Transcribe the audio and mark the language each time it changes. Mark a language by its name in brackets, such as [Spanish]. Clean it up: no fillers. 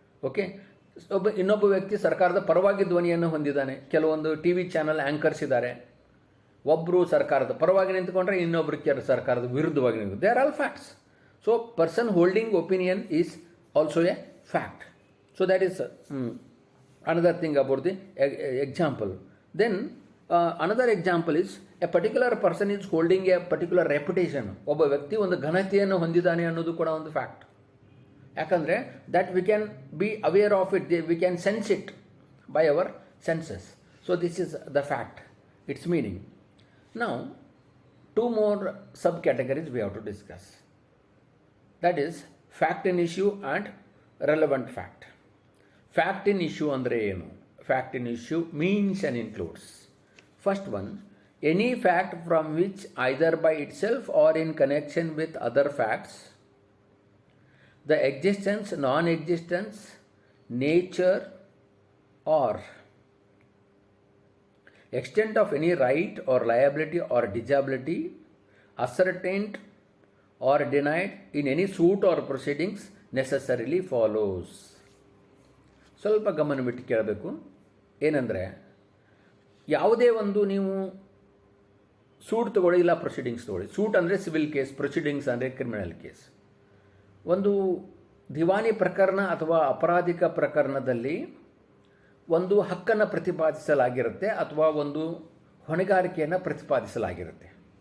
[Kannada] Okay, ಇನ್ನೊಬ್ಬ ವ್ಯಕ್ತಿ ಸರ್ಕಾರದ ಪರವಾಗಿ ಧ್ವನಿಯನ್ನು ಹೊಂದಿದ್ದಾನೆ. ಕೆಲವೊಂದು ಟಿ ವಿ ಚಾನಲ್ ಆ್ಯಂಕರ್ಸ್ ಇದ್ದಾರೆ, ಒಬ್ಬರು ಸರ್ಕಾರದ ಪರವಾಗಿ ನಿಂತ್ಕೊಂಡ್ರೆ ಇನ್ನೊಬ್ಬರು ಸರ್ಕಾರದ ವಿರುದ್ಧವಾಗಿ ನಿಂತು. [English] They are all facts. So person holding opinion is also a fact. So that is another thing about the example. Then another example is a particular person is holding a particular reputation. [Kannada] ಒಬ್ಬ ವ್ಯಕ್ತಿ ಒಂದು ಘನತೆಯನ್ನು ಹೊಂದಿದ್ದಾನೆ ಅನ್ನೋದು ಕೂಡ ಒಂದು fact. ಯಾಕಂದರೆ [English] That we can be aware of it, we can sense it by our senses. So this is the fact, it's meaning. Now, two more subcategories we have to discuss. That is fact in issue and relevant fact. Fact in issue [Kannada] andre enu? [English] Fact in issue means and includes. First one, any fact from which either by itself or in connection with other facts, the existence, non-existence, nature or extent of any right or liability or disability ascertained or denied in any suit or proceedings necessarily follows. [Kannada] ಸ್ವಲ್ಪ ಗಮನವಿಟ್ಟು ಕೇಳಬೇಕು. ಏನಂದರೆ, ಯಾವುದೇ ಒಂದು ನೀವು suit ತಗೊಳ್ಳಿ, ಇಲ್ಲ proceedings ತಗೊಳ್ಳಿ. ಸೂಟ್ ಅಂದರೆ ಸಿವಿಲ್ ಕೇಸ್, ಪ್ರೊಸೀಡಿಂಗ್ಸ್ ಅಂದರೆ ಕ್ರಿಮಿನಲ್ ಕೇಸ್. ಒಂದು ದಿವಾನಿ ಪ್ರಕರಣ ಅಥವಾ ಅಪರಾಧಿಕ ಪ್ರಕರಣದಲ್ಲಿ ಒಂದು ಹಕ್ಕನ್ನು ಪ್ರತಿಪಾದಿಸಲಾಗಿರುತ್ತೆ ಅಥವಾ ಒಂದು ಹೊಣೆಗಾರಿಕೆಯನ್ನು ಪ್ರತಿಪಾದಿಸಲಾಗಿರುತ್ತೆ.